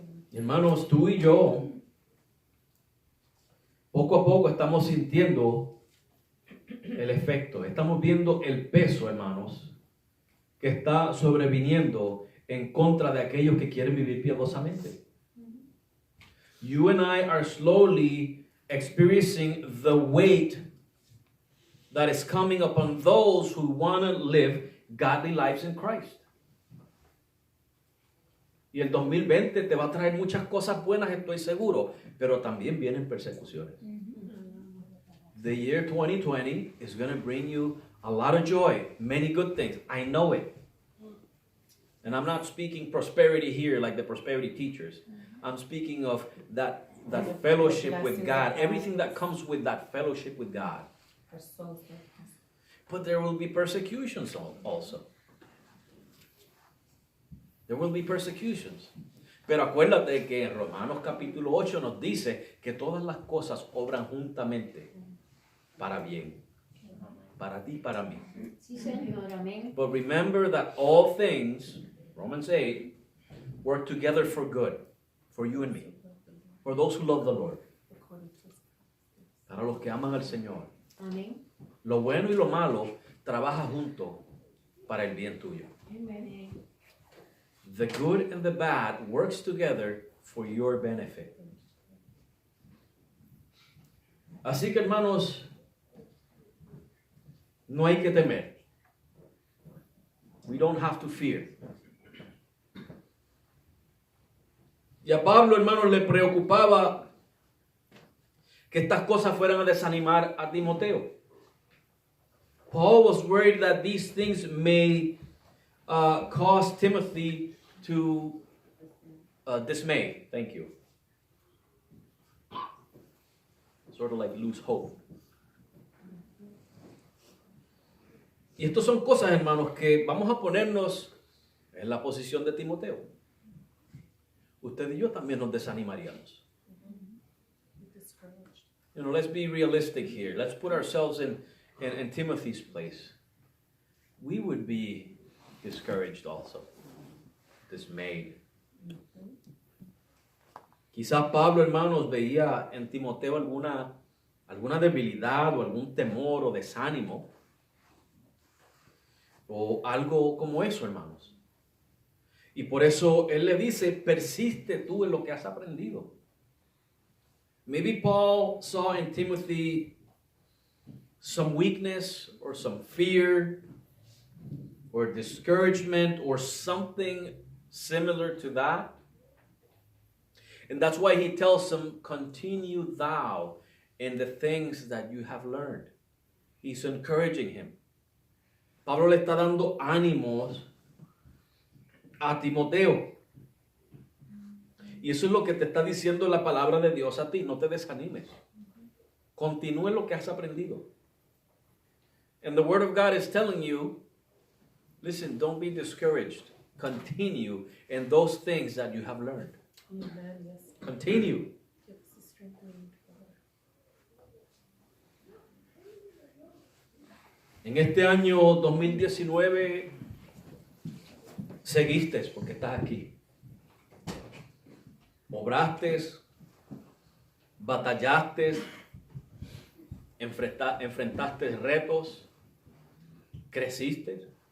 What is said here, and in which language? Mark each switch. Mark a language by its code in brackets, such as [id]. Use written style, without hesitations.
[es] Hermanos, tú y yo, poco a poco estamos sintiendo el efecto, estamos viendo el peso, hermanos, que está sobreviniendo en contra de aquellos que quieren vivir piadosamente. [en] You and I are slowly experiencing the weight that is coming upon those who want to live godly lives in Christ. [es] Y el 2020 te va a traer muchas cosas buenas, estoy seguro, pero también vienen persecuciones. [en] The year 2020 is going to bring you a lot of joy, many good things. I know it. And I'm not speaking prosperity here like the prosperity teachers. I'm speaking of that fellowship with God, everything that comes with that fellowship with God. But there will be persecutions also. There will be persecutions. [es] Pero acuérdate que en Romanos capítulo 8 nos dice que todas las cosas obran juntamente para bien. Para ti y para mí. Sí, Señor. Amén. [en] But remember that all things, Romans 8, work together for good. For you and me. For those who love the Lord. [es] Para los que aman al Señor. Amén. Lo bueno y lo malo trabaja junto para el bien tuyo. Amén. [en] The good and the bad works together for your benefit. [es] Así que, hermanos, no hay que temer. [en] We don't have to fear. [es] Y a Pablo, hermanos, le preocupaba que estas cosas fueran a desanimar a Timoteo. [en] Paul was worried that these things may cause Timothy to dismay. Thank you. Sort of like lose hope. [es] Y estas son cosas, hermanos, que vamos a ponernos en la posición de Timoteo. Usted y yo también nos desanimaríamos. [en] You know, let's be realistic here. Let's put ourselves in Timothy's place. We would be discouraged also. Dismayed. [es] Quizás Pablo, hermanos, veía en Timoteo alguna debilidad o algún temor o desánimo. O algo como eso, hermanos. Y por eso él le dice, persiste tú en lo que has aprendido. [en] Maybe Paul saw in Timothy some weakness or some fear or discouragement or something similar to that. And that's why he tells him, continue thou in the things that you have learned. He's encouraging him. [es] Pablo le está dando ánimos a Timoteo. Y eso es lo que te está diciendo la palabra de Dios a ti. No te desanimes. Continúe lo que has aprendido. [en] And the word of God is telling you, listen, don't be discouraged. Continue in those things that you have learned. Amen, yes. Continue. Give us the strength we need for that. [es] En este año 2019 seguiste porque estás aquí. Obraste, batallaste, enfrentaste retos, creciste.